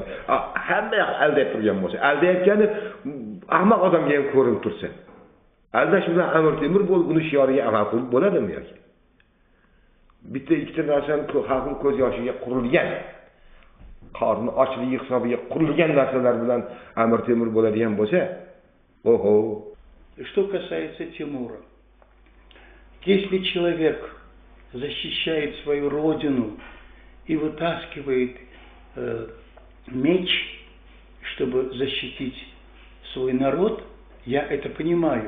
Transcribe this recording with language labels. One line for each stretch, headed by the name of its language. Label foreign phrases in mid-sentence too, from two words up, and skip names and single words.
Uzbek: Hamma yoq aldab turgan bo'lsa, aldayotgani ahmoq odamga ham ko'rinib tursa. Aldash bilan Amir Temur buni shioriga amal qilib bo'ladimi yoki? Bitta ikkita narsani xalqning ko'z yoshiga qurilgan, qorni ochligi hisobiga qurilgan narsalar bilan Amir Temur bo'ladigan bo'lsa, oho.
Russian: Что касается Тимура, если человек защищает свою родину и вытаскивает меч, чтобы защитить свой народ, я это понимаю.